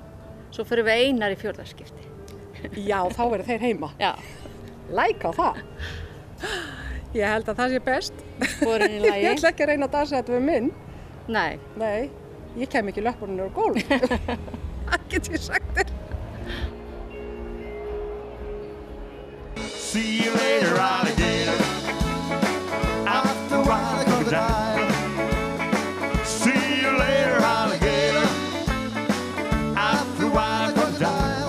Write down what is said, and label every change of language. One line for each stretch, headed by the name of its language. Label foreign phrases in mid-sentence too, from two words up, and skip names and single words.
Icelandic: Svo fyrir við Einar í fjórðarskipti. Já, þá verður þeir heima. Já. Læk á það. Ég held að það sé best. Sporin í lagi. Ég ætla ekki að reyna að dansa þetta við minn. Nei. Nei, ég kem ekki löppunum úr gólf. Það get ég sagt þér.
English: See you later, alligator. After a while, crocodile. See you later, alligator. After a while, crocodile.